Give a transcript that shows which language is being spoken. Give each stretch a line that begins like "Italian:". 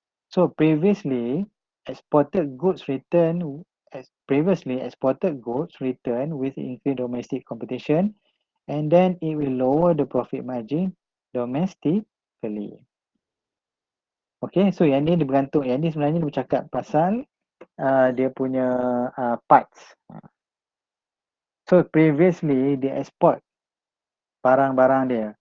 English: So previously exported goods return with increased domestic competition, and then it will lower the profit margin domestically.
Malay: Okay, so yang ni dia bergantung, yang ni sebenarnya dia bercakap pasal dia punya parts. So previously dia export barang-barang dia.